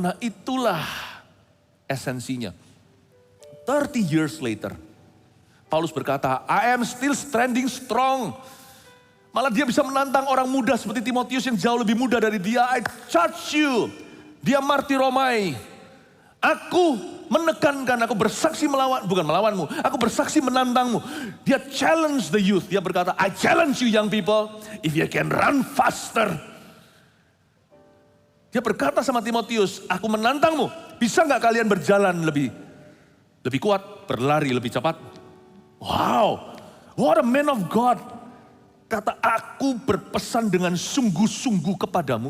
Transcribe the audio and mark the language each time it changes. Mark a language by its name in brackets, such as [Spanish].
[Indonesian] Nah itulah esensinya. [English] 30 years later, [Indonesian] Paulus berkata, [English] I am still standing strong. [Indonesian] Malah dia bisa menantang orang muda seperti Timotius yang jauh lebih muda dari dia. [English] I charge you. [Indonesian] Dia martiromai. Aku menekankan, aku bersaksi bukan melawanmu. Aku bersaksi menantangmu. Dia [English] challenge the youth. [Indonesian] Dia berkata, [English] I challenge you young people. If you can run faster. [Indonesian] Dia berkata sama Timotius, aku menantangmu. Bisa nggak kalian berjalan lebih kuat, berlari lebih cepat? [English] Wow, what a man of God. [Indonesian] Kata aku berpesan dengan sungguh-sungguh kepadamu.